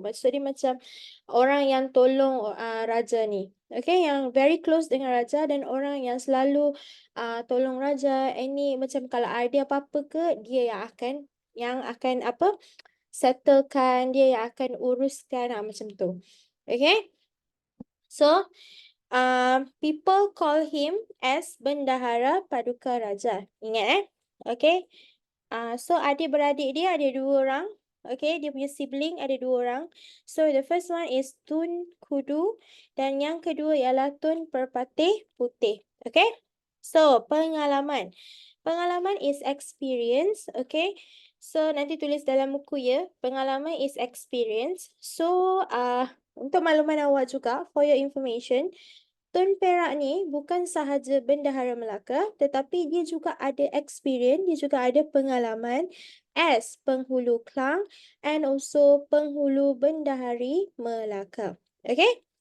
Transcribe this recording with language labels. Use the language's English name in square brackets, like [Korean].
[Malay] Maksud dia macam orang yang tolong raja ni. Okay, yang very close dengan raja dan orang yang selalu tolong raja. Ini macam kalau ada apa-apa ke dia yang akan apa settlekan, dia yang akan uruskan macam tu. [English] Okay, so people call him as Bendahara Paduka Raja. [Malay] Ingat Okay. So adik-beradik dia ada 2 orang. Okay, dia punya sibling ada 2 orang. [English] So the first one is Tun Kudu [Malay] dan yang kedua ialah [English] Tun Perpatih Putih. [Malay] Okay. So pengalaman. [English] Pengalaman is experience. [Malay] Okay. So nanti tulis dalam buku ya. [English] Pengalaman is experience. [Malay] So untuk makluman awak juga, [English] for your information, [Malay] Tun Perak ni bukan sahaja Bendahara Melaka, tetapi dia juga ada experience, dia juga ada pengalaman as penghulu Klang and also penghulu Bendahari Melaka. Okay?